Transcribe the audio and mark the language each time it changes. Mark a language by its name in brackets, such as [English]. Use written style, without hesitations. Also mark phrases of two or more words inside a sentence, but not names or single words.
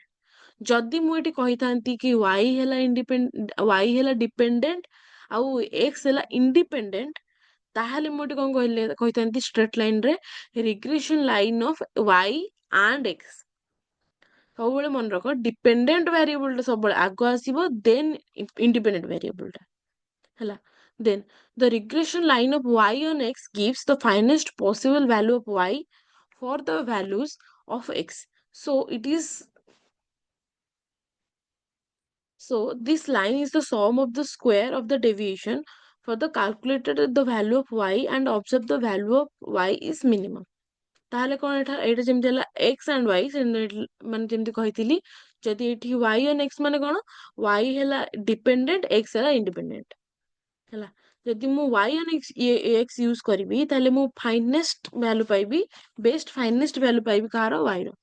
[Odia] ଯଦି ମୁଁ ଏଠି କହିଥାନ୍ତି କି y ହେଲା ଡିପେଣ୍ଡେଣ୍ଟ ଆଉ x ହେଲା ଇଣ୍ଡିପେଣ୍ଡେଣ୍ଟ, ତାହେଲେ ମୁଁ ଏଠି କଣ କହିଥାନ୍ତି [English] straight line [Odia] ରେ [English] regression line of y and x. [Odia] ସବୁବେଳେ ମନେ ରଖ, [English] dependent variable [Odia] ଟା ସବୁବେଳେ ଆଗ ଆସିବ, [English] then independent variable [Odia] ଟା ହେଲା। [English] ଦେନ୍ the regression line of y on x gives the finest possible value of y for the values of x. So it is, so this line is the sum of the square of the deviation for the calculated the value of y and observe the value of y is minimum. [Odia] ତାହେଲେ କଣ ଏଇଟା ଯେମିତି ହେଲା [English] x and y, [Odia] ମାନେ ଯେମିତି କହିଥିଲି, ଯଦି ଏଠି [English] y on x [Odia] ମାନେ କଣ, y ହେଲା ଡିପେଣ୍ଡେଣ୍ଟ, x ହେଲା ଇଣ୍ଡିପେଣ୍ଡେଣ୍ଟ ହେଲା। ଯଦି ମୁଁ [English] y on x [Odia] ୟୁଜ କରିବି, ତାହେଲେ ମୁଁ [English] finest value [Odia] ପାଇବି, [English] best finest value [Odia] ପାଇବି କାହାର, y ର।